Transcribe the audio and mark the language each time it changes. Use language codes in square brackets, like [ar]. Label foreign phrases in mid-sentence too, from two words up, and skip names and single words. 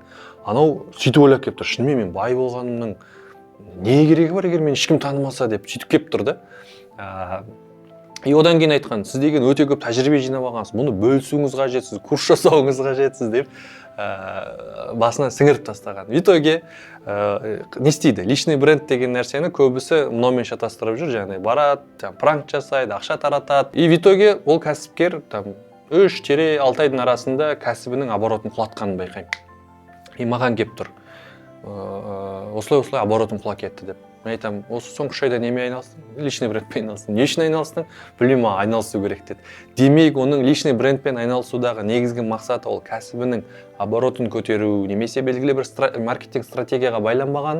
[kk] Анау сөйтіп ойлап келіп тұр. Шынымен мен бай болғанымның не керегі бар, егер мен ешкім танымаса деп сөйтіп келіп тұр да. Одан кейін айтқан, сіз деген өте көп тәжірибе жинап алғансыз, мұны бөлісуіңіз қажетсіз, курс жасауыңыз қажетсіз деп басына сіңіріп тастаған. [ru] В итоге [kk] не істейді? [ru] Личный бренд [kk] деген нәрсені көбісі мынаумен шатастырып жүр, яғни барады, пранк жасайды, ақша таратады. [ru] И в итоге [kk] ол кәсіпкер 3-6 айдың арасында кәсібінің оборотын құлатқанын байқаймын. И маған келіп тұр. Осылай оборотым құлап кетті деп. Мен айтамын, осы соңғы 3 айда немен айналыстың? Личный брендпен айналыстың. Не үшін айналыстың? Білмеймін, айналысу керек деді. Демек, оның личный брендпен айналысудағы негізгі мақсаты ол кәсібінің оборотын көтеру, немесе белгілі бір маркетинг стратегияға байланбаған.